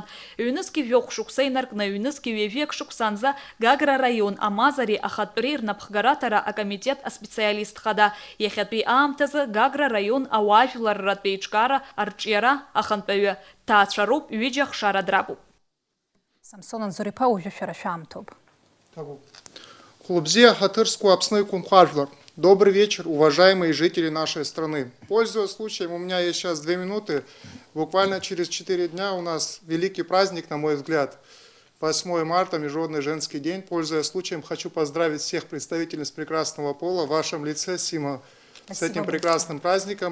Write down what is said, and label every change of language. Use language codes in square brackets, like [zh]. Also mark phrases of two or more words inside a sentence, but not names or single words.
[ab] Ҩнызқьи жәохә шықәса инаркны ҩнызқьи ҩажәиак шықәсанӡа Гагра раион амазареи ахатәреи рнапхгараҭара акомитет аспециалист хада. Иахьатәи аамҭазы Гагра раион ауаажәларратә еиҿкаара арҿиара ахантәаҩы ҭаацәароуп, ҩыџьа хшара драбуп. Самсон Анзор-иԥа уажәы шәара шәаамҭоуп. Хлубзе Хатырску Апсны Кунхажлар. [ru] Добрый вечер, уважаемые жители нашей страны. Пользуясь случаем, у меня есть сейчас 2 минуты. Буквально через 4 дня у нас великий праздник, на мой взгляд. 8 марта, Международный женский день. Пользуясь случаем, хочу поздравить всех представительниц прекрасного пола в вашем лице, Сима, с этим прекрасным праздником.